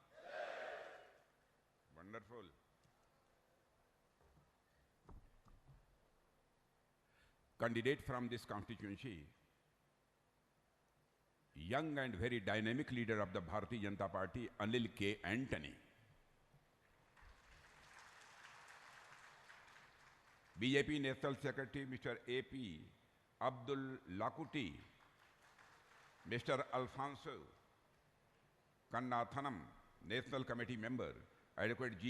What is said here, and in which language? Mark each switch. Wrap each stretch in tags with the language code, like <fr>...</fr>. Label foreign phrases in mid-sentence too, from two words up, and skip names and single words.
<en>वंडरफुल. Candidate from this constituency, young and very dynamic leader of the Bharatiya Janata Party, Anil K. Antony. BJP National Secretary Mr. A.P. Abdul Lakuti, Mr. Alfonso Kannathanam, National Committee Member, Advocate G.</en>